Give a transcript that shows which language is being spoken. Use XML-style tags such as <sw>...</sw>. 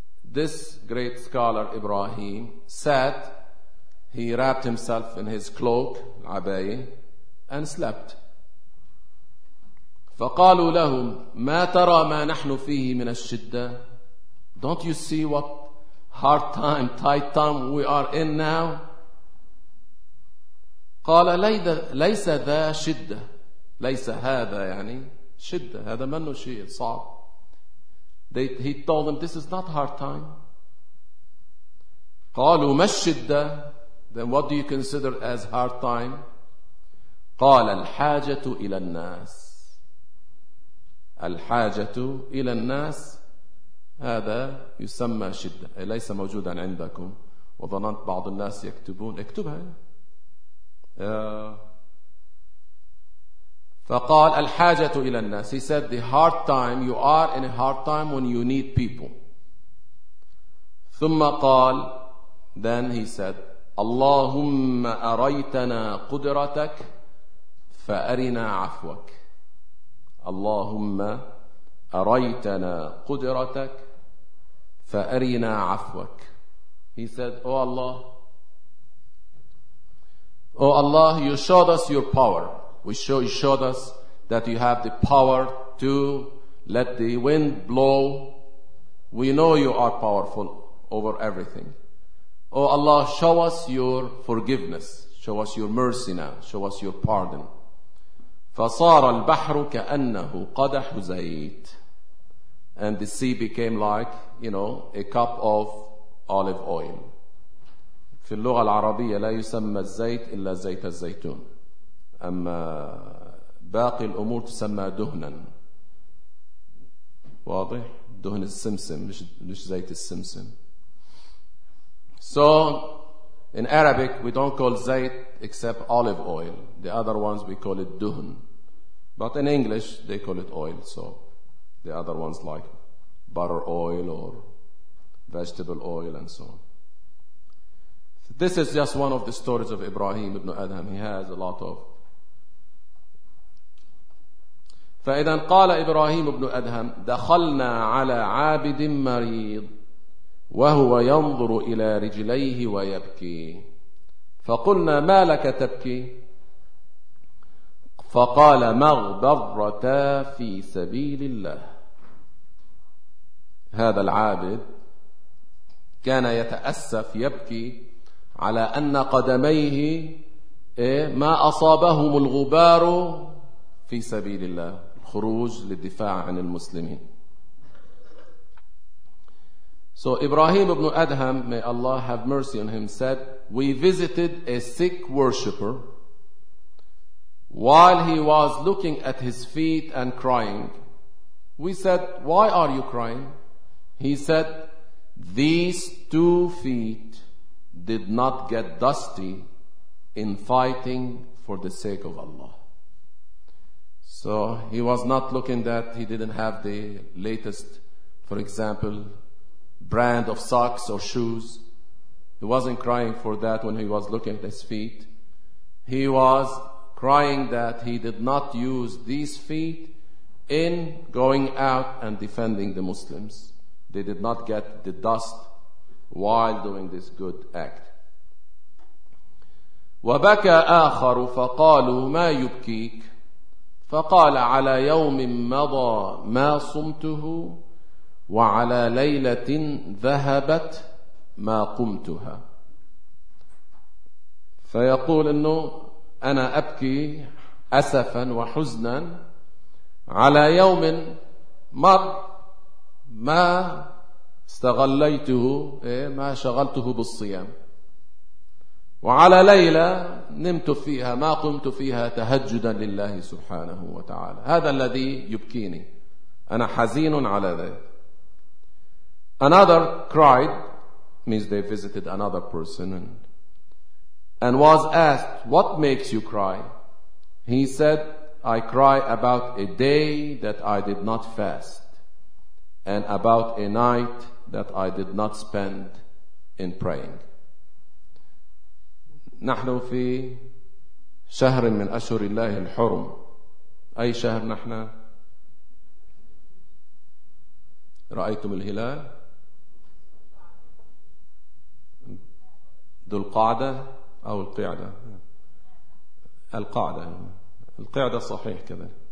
<en>This great scholar Ibrahim sat, he wrapped himself in his cloak, abaya, and slept.</en> <ar>فَقَالُوا لَهُمْ مَا تَرَى مَا نَحْنُ فِيهِ مِنَ الشِّدَّةِ</ar> <en>Don't you see what hard time, tight time we are in now?</en> <ar>قَالَ لَيْسَ ذَا شِدَّةِ لَيْسَ هَذَا يعني شِدَّةِ هَذَا مَنُّ شِيءٍ صَعْبٍ</ar> <en>He told them, this is not hard time.</en> <ar>قَالُوا مَا الشِّدَّةِ</ar> <en>Then what do you consider as hard time?</en> <ar>قَالَ الْحَاجَةُ إِلَى النَّاسِ الْحَاجَةُ إِلَى النَّاسِ هَذَا يُسَمَّى شِدَّةِ لَيْسَ مَوْجُودًا عِنْدَكُمْ وَظَنَنْتُ بَعْضُ النَّاسِ يَكْتُبُونَ اكتبها فقال الحاجة إلى الناس</ar> <en>He said the hard time You are in a hard time when you need people</en> <ar>ثم قال</ar> <en>Then he said</en> <ar>اللهم أريتنا قدرتك فأرنا عفوك</ar> <en>اللهم أريتنا قدرتك فأرنا عفوك He said, "Oh Allah, Oh Allah, you showed us your power. You showed us that you have the power to let the wind blow. We know you are powerful over everything. Oh Allah, show us your forgiveness. Show us your mercy now. Show us your pardon."</en> <ar>فَصَارَ الْبَحْرُ كَأَنَّهُ قَدَحُ زَيْتٍ.</ar> <en>And the sea became like, you know, a cup of olive oil.</en> <ar>في اللغة العربية لا يسمى الزيت إلا زيت الزيتون. أما باقي الأمور تسمى دهنا. واضح؟ دهن السمسم مش زيت السمسم.</ar> <en>So in Arabic we don't call زيت except olive oil. The other ones we call it دهن. But in English they call it oil. So the other ones like butter oil or vegetable oil and so on. This is just one of the stories of Ibrahim ibn Adham. He has a lot of.</en> <ar>فإذا قال إبراهيم ابن أدهم دخلنا على عابد مريض وهو ينظر إلى رجليه ويبكي فقلنا ما لك تبكي فقال مغبرتا في سبيل الله. هذا العابد كان يتأسف يبكي على أن قدميه ما أصابهم الغبار في سبيل الله، خروج للدفاع عن المسلمين.</ar> <en>So Ibrahim ibn Adham, may Allah have mercy on him, said, "We visited a sick worshipper while he was looking at his feet and crying. We said, 'Why are you crying?' He said, 'These two feet did not get dusty in fighting for the sake of Allah.'" So he was not looking that he didn't have the latest, for example, brand of socks or shoes. He wasn't crying for that when he was looking at his feet. He was crying that he did not use these feet in going out and defending the Muslims. They did not get the dust while doing this good act.</en> <ar>وَبَكَى آخَرُ فَقَالُوا مَا يُبْكِيكَ فقال على يوم مضى ما صمته وعلى ليلة ذهبت ما قمتها. فيقول أنه أنا أبكي أسفا وحزنا على يوم مر ما استغليته ما شغلته بالصيام وعلى ليلة نمت فيها ما قمت فيها تهجدا لله سبحانه وتعالى. هذا الذي يبكيني، أنا حزين على ذلك.</ar> <en>Another cried, means they visited another person, and was asked, "What makes you cry?" He said, "I cry about a day that I did not fast, and about a night that I did not spend in praying."</en> <ar>نحن في شهر من أشهر الله الحرم. أي شهر نحن؟ رأيتم الهلال؟ ذو القعدة أو القعدة؟ القعدة، القعدة صحيح كذا.</ar>